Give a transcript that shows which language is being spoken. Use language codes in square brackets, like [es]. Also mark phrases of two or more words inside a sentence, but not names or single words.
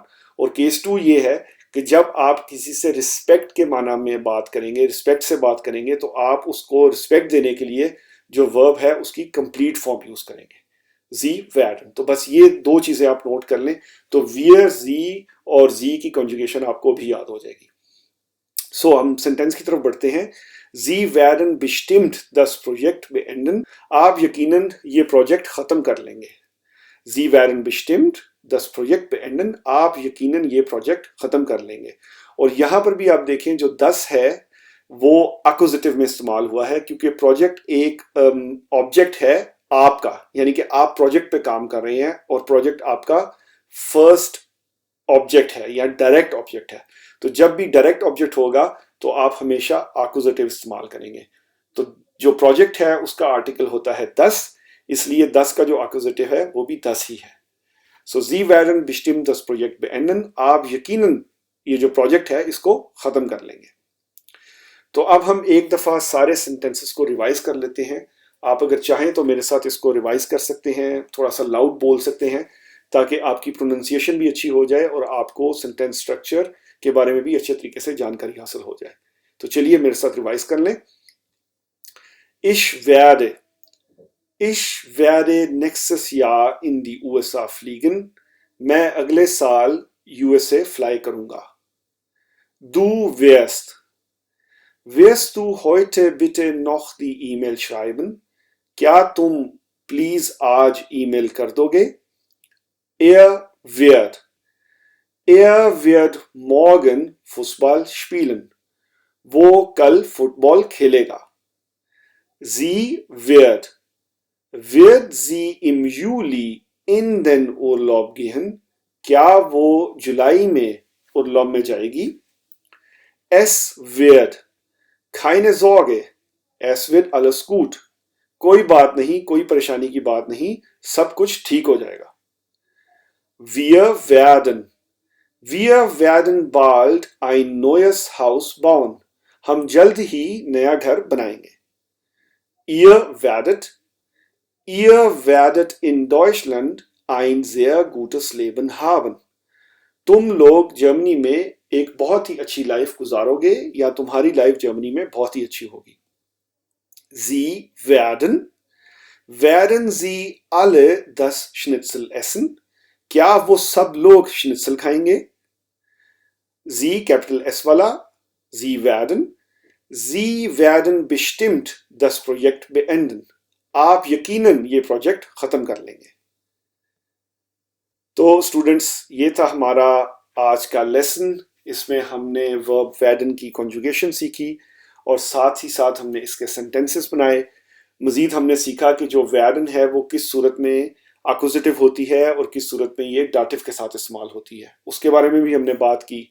[hi] और केस 2 ये है कि जब आप किसी से रिस्पेक्ट के माना में बात करेंगे, रिस्पेक्ट से बात करेंगे, तो आप उसको रिस्पेक्ट देने के लिए जो वर्ब है उसकी कंप्लीट फॉर्म यूज करेंगे, [de] Sie werden. [hi] तो बस ये दो चीजें आप नोट कर लें, तो वियर जी और जी की कॉन्जुगेशन आपको भी याद हो जाएगी। सो हम सेंटेंस की तरफ बढ़ते हैं। [de] Sie werden bestimmt das Projekt beenden, [hi] आप यकीनन ये प्रोजेक्ट खत्म कर लेंगे। [de] Sie werden bestimmt das Projekt beenden, [hi] आप यकीनन ये प्रोजेक्ट खत्म कर लेंगे। और यहां पर भी आप देखें जो 10 है वो अक्यूजेटिव में इस्तेमाल हुआ है क्योंकि प्रोजेक्ट एक ऑब्जेक्ट है आपका, यानी कि आप प्रोजेक्ट पे काम कर रहे हैं और प्रोजेक्ट आपका फर्स्ट ऑब्जेक्ट है या डायरेक्ट ऑब्जेक्ट है। तो जब भी डायरेक्ट ऑब्जेक्ट होगा तो आप हमेशा अक्यूजेटिव इस्तेमाल करेंगे। तो जो प्रोजेक्ट है उसका आर्टिकल होता है 10, इसलिए 10 का जो अक्यूजेटिव है वो भी 10 ही है। [de] सो Sie werden bestimmt das Projekt beenden, [hi] आप यकीनन ये जो प्रोजेक्ट है इसको खत्म कर लेंगे। तो अब हम एक दफा सारे सेंटेंसेस को रिवाइज कर लेते हैं। आप अगर चाहें तो मेरे साथ इसको रिवाइज कर सकते हैं, थोड़ा सा लाउड बोल सकते हैं ताकि आपकी प्रोनाउंसिएशन भी अच्छी हो जाए और आपको सेंटेंस स्ट्रक्चर के बारे में भी अच्छे तरीके से जानकारी हासिल हो जाए। तो चलिए मेरे साथ रिवाइज कर लें। [de] Ich werde nächstes Jahr in die USA fliegen, [hi] मैं अगले साल यूएसए फ्लाई करूंगा। [de] Du wirst du heute bitte noch die E-Mail schreiben, [hi] क्या तुम प्लीज आज ईमेल कर दोगे। [de] Er wird morgen Fußball spielen, [hi] वो कल फुटबॉल खेलेगा। [de] Sie wird sie im Juli in den Urlaub gehen, [hi] क्या वो जुलाई में उर्लॉब में जाएगी। [de] Es wird keine Sorge, es wird alles gut, [hi] कोई बात नहीं, कोई परेशानी की बात नहीं, सब कुछ ठीक हो जाएगा। [de] Wir werden bald ein neues Haus bauen, [hi] हम जल्द ही नया घर बनाएंगे। [de] Ihr werdet in Deutschland ein sehr gutes Leben haben, [hi] तुम लोग जर्मनी में एक बहुत ही अच्छी लाइफ गुजारोगे या तुम्हारी लाइफ जर्मनी में बहुत ही अच्छी होगी। [de] Sie werden Sie alle das Schnitzel essen, [hi] क्या वो सब लोग schnitzel खाएंगे? Sie, कैपिटल एस वाला, [de] Sie werden, Sie werden bestimmt das Projekt beenden. [hi] आप यकीनन ये प्रोजेक्ट खत्म कर लेंगे। तो स्टूडेंट्स, ये था हमारा आज का लेसन। इसमें हमने वर्ब werden की कॉन्जुगेशन सीखी और साथ ही साथ हमने इसके सेंटेंसेस बनाए। मजीद हमने सीखा कि जो werden है वो किस सूरत में एक्कुजिटिव होती है और किस सूरत में ये डाटिव के साथ इस्तेमाल होती है, उसके बारे में भी हमने बात की।